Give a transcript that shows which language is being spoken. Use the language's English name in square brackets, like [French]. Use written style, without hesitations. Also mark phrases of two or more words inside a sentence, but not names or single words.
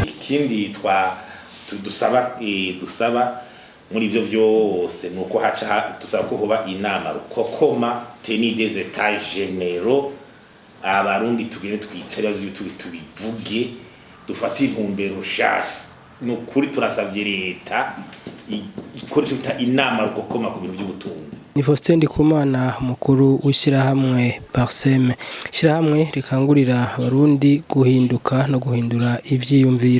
[Rundi] ikindi dusaba muri ivyo vyose nuko haca dusaba ko hoba inama rukokoma [French] tenue des états généraux [Rundi] abarundi tugire twicara tubivuge dufate intumbero shasha nukuri turasavye leta ikoresha inama rukokoma ku bintu by'ubutunzi. Ni Faustin Ndikumana mukuru w'ishirahamwe Parseme, ishirahamwe rikangurira abarundi guhinduka no guhindura ivyiyumviro.